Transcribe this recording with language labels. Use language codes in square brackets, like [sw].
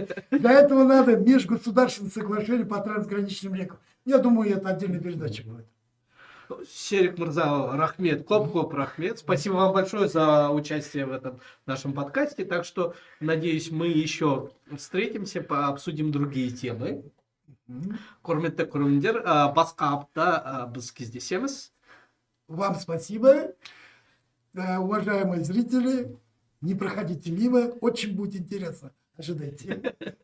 [ru] Для этого надо межгосударственное соглашение по трансграничным рекам. Я думаю, это отдельная передача будет. Серик Мырза, [kk] рахмет, коп рахмет. [ru] Спасибо вам большое за участие в этом нашем подкасте. Так что, надеюсь, мы еще встретимся, обсудим другие темы. [kk] Құрметті көрермендер, басқа апта біз кездесеміз. [ru] Вам спасибо, уважаемые зрители. Не проходите мимо, очень будет интересно. Ожидайте.